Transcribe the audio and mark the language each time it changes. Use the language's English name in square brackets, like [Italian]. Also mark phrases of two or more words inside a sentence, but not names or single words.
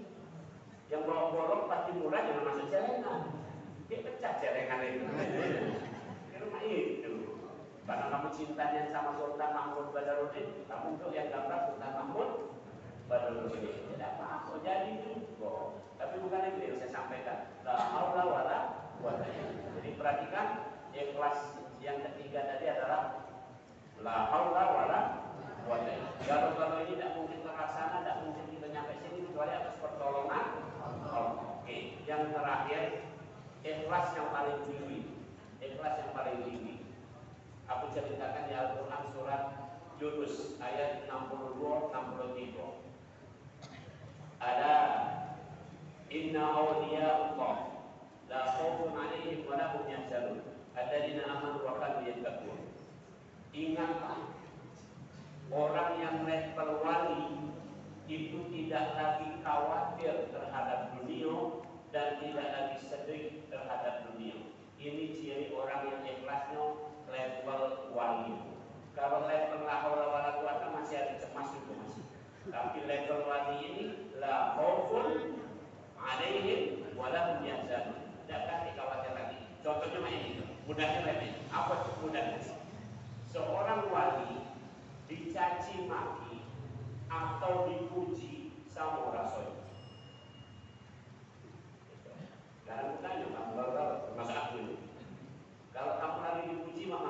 [Indonesian] Yang bolong pati murah jangan masuk celengan. Dia pecah celengan itu. Di rumah itu. Karena kamu cintanya sama Sultan Mahmud Badarudin, kamu untuk yang gambar Sultan Mahmud Badarudin. Tidak apa-apa, jadi juga. Tapi bukan itu yang saya sampaikan. [Arabic] لا حول ولا قوة إلا بالله. [Indonesian] Jadi perhatikan ikhlas yang ketiga tadi adalah [Arabic] لا حول ولا قوة إلا بالله. [Indonesian] Kalau ini tidak mungkin terlaksana, tidak mungkin kita nyampe sini kecuali atas pertolongan Allah. Oke, yang terakhir ikhlas yang paling tinggi. Ikhlas yang paling tinggi. Aku ceritakan di Al-Quran surat Yunus ayat 62-63. [Arabic] Ada إن أولياء الله لا خوف عليهم ولا هم يحزنون الذين آمنوا وكانوا يتقون. [Indonesian] Ingatlah, orang yang level wali itu tidak lagi khawatir terhadap dunia dan tidak lagi sedih terhadap dunia. Ini ciri orang yang ikhlasnya level wali. Kalau level [Arabic] لا حول ولا قوة [Indonesian] masih ada cemas juga masih. Tapi level wali ini [Arabic] لا خوف عليهم ولا هم يحزنون. [Indonesian] Tidak lagi khawatir lagi. Contohnya ini, mudahnya lebih. Apa itu mudahnya? Seorang wali dicaci maki atau dipuji sama rasul. Sekarang bertanya, kamu kalau masa aku ini, kalau kamu lagi dipuji mana?